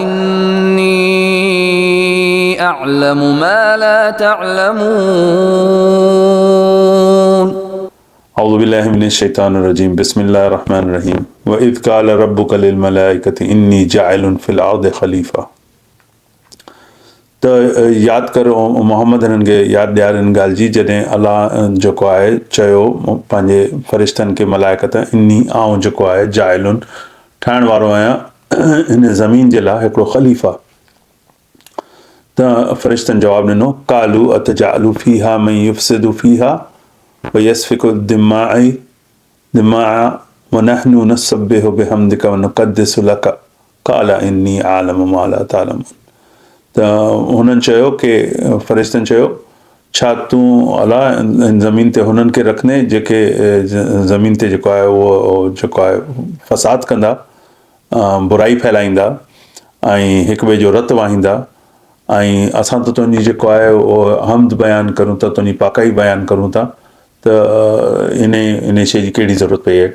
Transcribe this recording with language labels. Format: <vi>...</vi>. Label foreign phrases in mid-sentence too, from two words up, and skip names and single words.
<ar>إني أعلم ما لا تعلمون أعوذ بالله من الشيطان الرجيم بسم الله الرحمن الرحيم وإذ قال ربك للملائكة إني جاعل في الأرض خليفة।</ar> <sd>त यादि करो मोहम्मद हिननि खे यादि ॾियार हिन ॻाल्हि जी, जॾहिं अलाह जेको आहे चयो पंहिंजे फ़रिश्तनि खे, मलाइकत, इन्नी आउं जेको आहे जाइलुन ठाहिण वारो आहियां हिन ज़मीन जे लाइ हिकिड़ो ख़लीफ़ा। त फ़रिश्तनि जवाबु ॾिनो,</sd> <ar>قالوا أتجعل فيها من يفسد فيها ويسفك الدماء ونحن نسبح بحمدك ونقدس لك قال إني أعلم ما لا تعلمون.</ar> <sd>त हुननि चयो कि फ़रिश्तनि चयो, छा तूं अलाह ज़मीन ते हुननि खे रखंदे जेके ज़मीन ते जेको आहे उहो जेको आहे फ़साद कंदा, बुराई फैलाईंदा ऐं हिक ॿिए जो रतु वाहींदा, ऐं असां त तुंहिंजी जेको आहे उहो हमद बयानु करूं था, तुंहिंजी पाकाई बयानु करूं था, त इन शइ जी कहिड़ी ज़रूरत पई आहे।</sd>